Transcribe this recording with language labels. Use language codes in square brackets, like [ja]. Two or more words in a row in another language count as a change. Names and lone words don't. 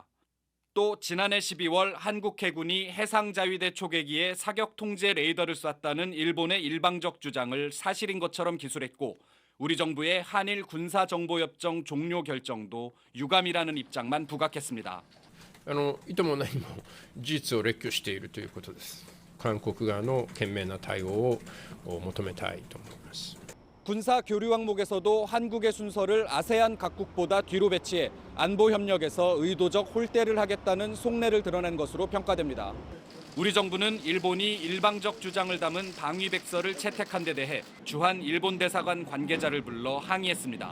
[ko] 또 지난해 12월 한국 해군이 해상자위대 초계기에 사격 통제 레이더를 쐈다는 일본의 일방적 주장을 사실인 것처럼 기술했고 우리 정부의 한일 군사정보협정 종료 결정도 유감이라는 입장만 부각했습니다. [ja] いともないも事実を列挙しているということです。韓国側の賢明な対応を求めたいと思います。 [ko] 군사 교류 항목에서도 한국의 순서를 아세안 각국보다 뒤로 배치해 안보 협력에서 의도적 홀대를 하겠다는 속내를 드러낸 것으로 평가됩니다. 우리 정부는 일본이 일방적 주장을 담은 방위백서를 채택한 데 대해 주한 일본 대사관 관계자를 불러 항의했습니다.